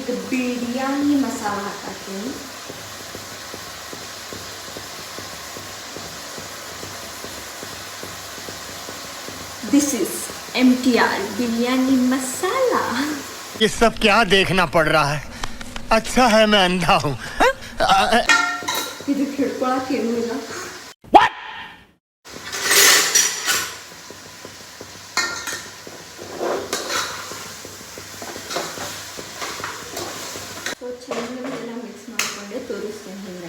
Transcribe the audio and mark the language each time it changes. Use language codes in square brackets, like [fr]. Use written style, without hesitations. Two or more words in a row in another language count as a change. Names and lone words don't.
[kn] ಬಿರಿಯಾನಿ ಮಸಾಲ ಹಾಕತ್ತೀನಿ. [en] this is MTR biryani masala. [hi] ये सब क्या देखना पड़ रहा है? अच्छा है मैं अंधा हूँ. [kn] ಇದಕ್ಕೆ ಹಿಡ್ಕೊಳಕ್ಕೆ ಏನೂ ಇಲ್ಲ. ಸೊ ಚೆನ್ನಾಗೆಲ್ಲ ಮಿಕ್ಸ್ ಮಾಡಿಕೊಂಡೆ ತೋರಿಸ್ತೇನೆ ಹಿಂಗೆ.